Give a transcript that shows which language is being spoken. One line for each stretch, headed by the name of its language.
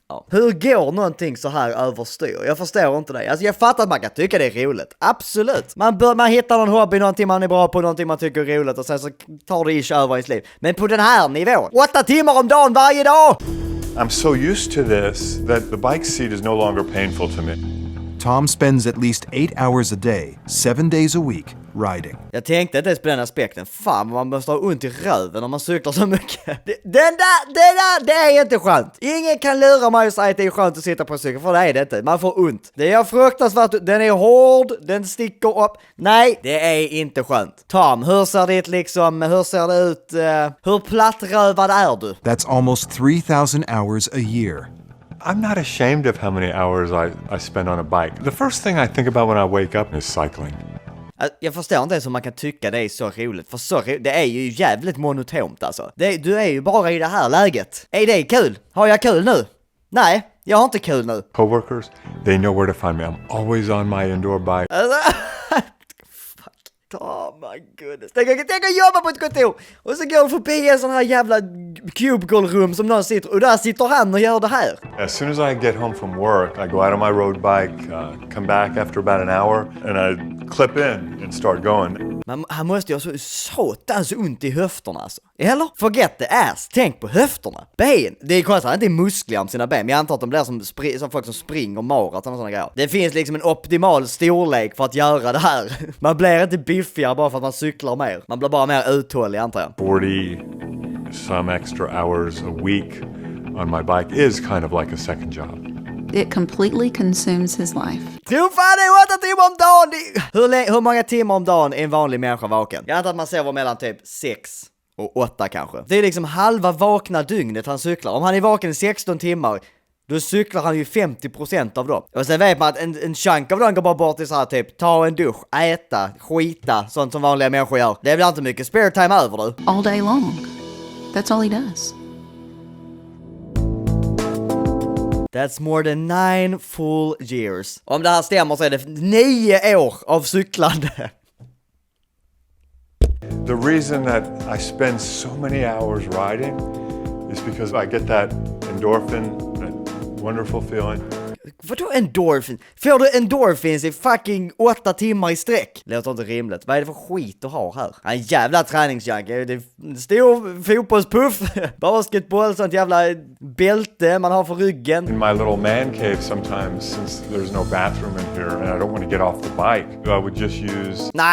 Swedish: Hur går någonting så här överstyr? Jag förstår inte det. Alltså jag fattar att man kan tycka det är roligt. Absolut. Man hittar någon hobby, någonting man är bra på, någonting man tycker är roligt och sen så tar det ish över i sitt liv. Men på den här nivån, 8 timmar om dagen varje dag!
English: I'm so used to this that the bike seat is no longer painful to me. Tom spends at least 8 hours a day, 7 days a week, riding.
Swedish: Jag tänkte inte ens på den aspekten. Fan, man måste ha ont i röven om man cyklar så mycket. Det är inte skönt. Ingen kan lura mig och säga att det är skönt att sitta på cykeln, för det är det inte. Man får ont. Det är fruktansvärt. Den är hård, den sticker upp. Nej, det är inte skönt. Tom, hur ser det ut? Hur plattrövad är du?
English: That's almost 3,000 hours a year. I'm not ashamed of how many hours I spend on a bike. The first thing I think about when I wake up is cycling.
Swedish: Jag förstår inte ens om man kan tycka det är så roligt. För det är ju jävligt monotont alltså. Du är ju bara i det här läget. Är det kul? Har jag kul nu? Nej, jag har inte kul nu.
English: Coworkers, they know where to find me. I'm always on my indoor bike. Oh my goodness.
Swedish: Tänk att jobba på ett kontor och så går du förbi en sån här jävla cubicle-rum som någon sitter och där sitter han och gör det här.
English: As soon as I get home from work, I go out on my road bike, come back after about an hour and I clip in and start going.
Swedish: Men han måste ju ha så satans ont i höfterna alltså. Eller?
English: Forget the ass.
Swedish: Tänk på höfterna. Ben. Det är konstigt att han inte är muskliga om sina ben. Men jag antar att de blir som folk som springer maraton och såna grejer. Det finns liksom en optimal storlek för att göra det här. Man blir inte biffigare bara för att man cyklar mer. Man blir bara mer uthållig, antar jag.
English: 40 some extra hours a week on my bike is kind of like a second job. It completely consumes his life.
Swedish: Tro fan, det är 8 timmar om dagen! Hur många timmar om dagen är en vanlig människa vaken? Jag antar att man sover mellan typ 6 och 8 kanske. Det är liksom halva vakna dygnet han cyklar. Om han är vaken i 16 timmar, då cyklar han ju 50% av dem. Och sen vet man att en chunk av dem går bara bort till så här typ ta en dusch, äta, skita, sånt som vanliga människor gör. Det blir inte mycket spare time över du.
English: All day long. That's all he does. That's more than 9 full years.
Swedish: Om det här stämmer så är det 9 år av cyklande.
English: The reason that I spend so many hours riding is because I get that endorphin, that wonderful feeling.
Swedish: Vadå endorphin? Får du endorphins i fucking 8 timmar i sträck? Låter inte rimligt. Vad är det för skit du har här? En jävla träningsjank. Det är en stor fotbollspuff, basketboll, sånt jävla bälte man har för ryggen.
English: In my little man cave sometimes, since there's no bathroom in here and I don't want to get off the bike, I would just use...